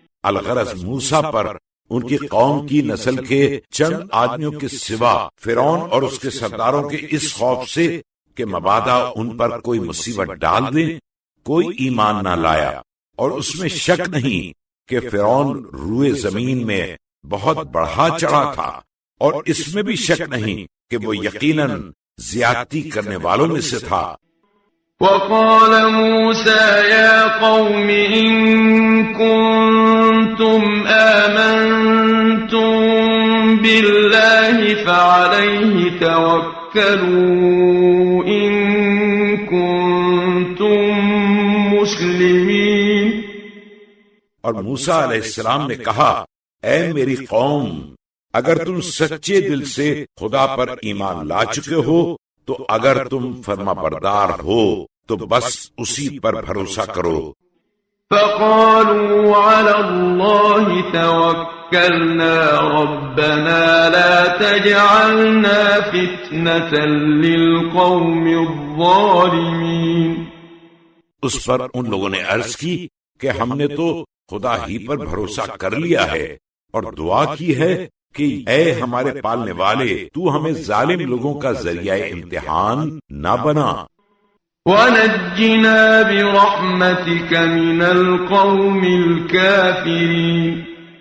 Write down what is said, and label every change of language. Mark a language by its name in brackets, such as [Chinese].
[Urdu] الغرض موسیٰ پر ان کی قوم کی نسل کے چند آدمیوں کے سوا فرعون اور اس کے سرداروں کے اس خوف سے کہ مبادا ان پر کوئی مصیبت ڈال دیں، کوئی ایمان نہ لایا، اور اس میں شک نہیں کہ فرعون روئے زمین میں بہت بڑھا چڑھا تھا، اور اس میں بھی شک نہیں کہ وہ یقیناً زیادتی کرنے والوں میں سے تھا۔ [Arabic] وقال موسى يا قوم إن كنتم آمنتم بالله فعليه توكلوا إن كنتم مسلمين۔ [Urdu] اور موسیٰ علیہ السلام نے کہا اے میری قوم، اگر تم سچے دل سے خدا پر ایمان لا چکے ہو تو اگر تم فرما بردار ہو تو بس اسی پر بھروسہ کرو۔ [Arabic] فقالوا على الله توكلنا ربنا لا تجعلنا فتنة للقوم الظالمين۔ [Urdu] اس پر ان لوگوں نے عرض کی کہ ہم نے تو خدا ہی پر بھروسہ کر لیا ہے اور دعا کی ہے کہ اے ہمارے پالنے والے تو ہمیں ظالم لوگوں کا ذریعہ امتحان نہ بنا۔ [Arabic] وَنَجِّنَا بِرَحْمَتِكَ مِنَ الْقَوْمِ الْكَافِرِينَ۔